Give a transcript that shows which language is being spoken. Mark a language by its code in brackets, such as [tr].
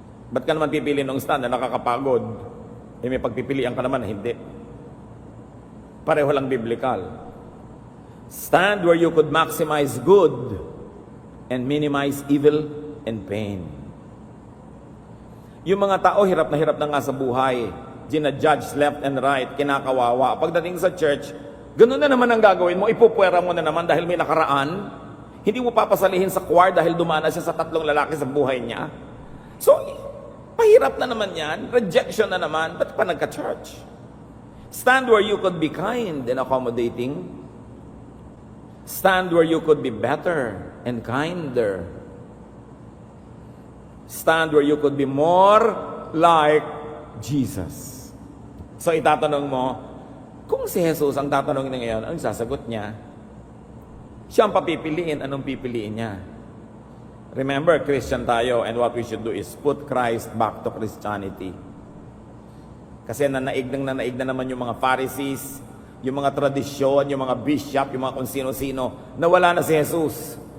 [tl] Ba't ka naman pipili ng stand na nakakapagod? Eh may pagpipilian ka naman na hindi. Pareho lang biblical. [en] Stand where you could maximize good and minimize evil and pain. [tl] Yung mga tao, hirap na nga sa buhay. Gina-judge [en] left and right, [tl] kinakawawa. Pagdating sa church, ganun na naman ang gagawin mo, ipupwera mo na naman dahil may nakaraan. Hindi mo papasalihin sa choir dahil dumana siya sa 3 lalaki sa buhay niya. So, pahirap na naman yan. Rejection na naman. Ba't pa nagka-church? [en] Stand where you could be kind and accommodating. Stand where you could be better and kinder. Stand where you could be more like Jesus. [tl] So, itatanong mo, kung si Jesus ang tatanungin ngayon, ang sasagot niya, siya ang papipiliin, anong pipiliin niya? [en] Remember, Christian tayo, and what we should do is put Christ back to Christianity. [tl] Kasi nanaig na naman yung mga Pharisees, yung mga tradisyon, yung mga bishop, yung mga kung sino-sino, nawala na si Jesus.